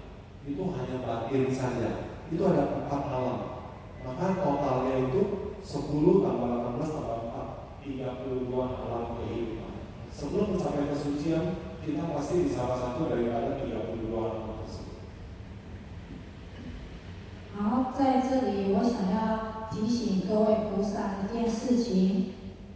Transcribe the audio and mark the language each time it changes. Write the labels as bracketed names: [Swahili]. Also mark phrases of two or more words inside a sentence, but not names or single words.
[Indonesian] Itu hanya batin saja. Itu ada 4 alam. Maka totalnya itu 10 tambah 18 tambah 4, 32 alam kehidupan. Sebelum mencapai kesucian, kita pasti di salah satu daripada 32 alam tersebut. [Chinese] 好，在这里我想要提醒各位菩萨一件事情，